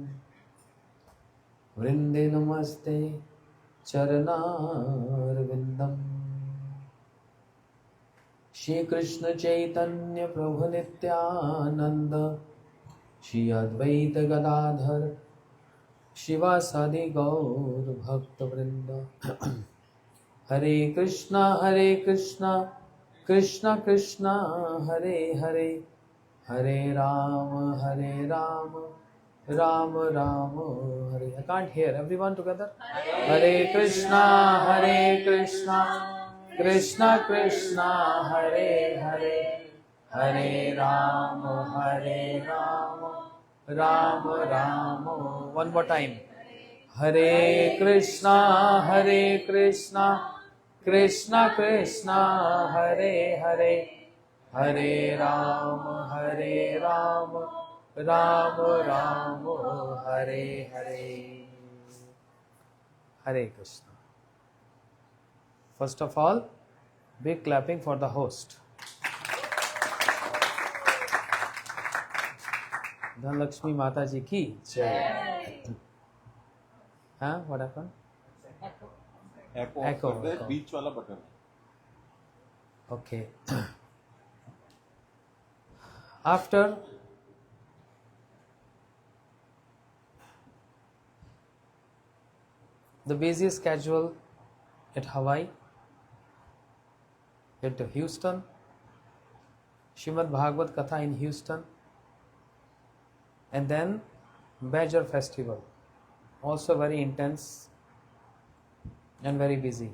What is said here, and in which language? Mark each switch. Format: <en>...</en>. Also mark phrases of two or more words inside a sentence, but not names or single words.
<sa>वृन्दे नमस्ते चरणारविन्दम्. श्री कृष्ण चैतन्य प्रभु नित्यानंद श्री अद्वैत गदाधर शिवासादि गौर भक्त वृंद. हरे कृष्णा कृष्णा कृष्णा हरे हरे हरे राम राम राम हरे.</sa> <en>I can't hear. Everyone together.</en> <sa>हरे कृष्ण कृष्णा कृष्णा हरे हरे हरे राम राम राम.</sa> <en>One more time.</en> <sa>हरे कृष्ण कृष्णा कृष्णा हरे हरे हरे राम राम राम हरे हरे. हरे कृष्ण.</sa> <en>First of all, big clapping for the host.</en> <hi>धनलक्ष्मी माता जी की जय. हाँ,</hi> <en>what happened?</en> <hi>echo बीच वाला बटन.</hi> <en>Okay. After the busy schedule at Hawaii, at Houston, Shrimad Bhagavad Katha in Houston, and then Badger Festival, also very intense and very busy.</en>